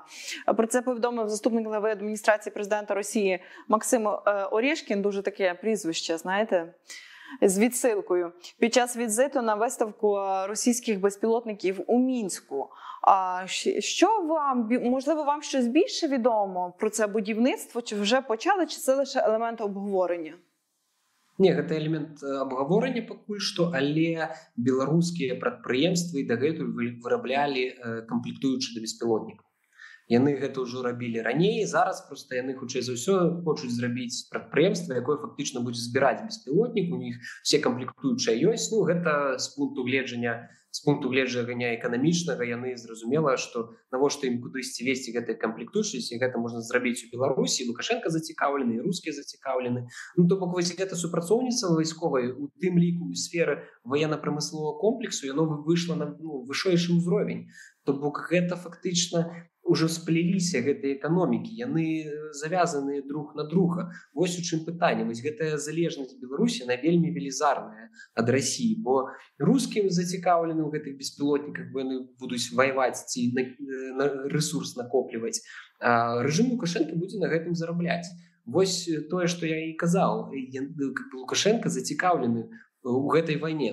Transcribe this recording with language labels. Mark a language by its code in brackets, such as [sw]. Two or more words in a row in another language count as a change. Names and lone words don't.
[uk] Про це повідомив заступник глави адміністрації президента Росії Максим Орєшкін, дуже таке прізвище, знаєте, з відсилкою, під час візиту на виставку російських безпілотників у Мінську. Можливо, вам щось більше відомо про це будівництво? Чи вже почали, чи це лише елемент обговорення? [be] Не, гэта элемент абгаворання пакуль што, але беларускія прадпрыемствы дагэтуль выраблялі камплектуючы да беспілотнікаў. Яны гэта ўжо рабілі раней, зараз проста яны хутчэй за ўсё хочуць зрабіць прадпрыемства, якое фактычна будзе збіраць беспілотнік, [ru] у них все [be] камплектуючыя ёсць. Гэта з пункту гледжання эканамічнага яны зразумела, што навошта ім кудысьці весці гэтыя камплектуючыя, гэта можна зрабіць у Беларусі, Лукашенко зацікаўлены, і рускія зацікаўлены. То бок вось гэта супрацоўніцтва вайсковай у тым ліку ў сферы военно-прамысловага комплексу яно выйшла на вышэйшы ўзровень. То бок гэта фактычна уже сплеліся гэтыя эканомікі, яны завязаны [ru] друг на друга. [be] Вось у чым пытанне. Вось гэтая залежнасць Беларусі, она вельмі велізарная ад Расіі, бо рускім зацікаўлены ў гэтых беспілотніках, бо яны будуць ваяваць ці рэсурс накопліваць. А рэжым Лукашенко будзе на гэтым зарабляць. Вось тое, што я і казаў, Лукашенко зацікаўлены у гэтай вайне.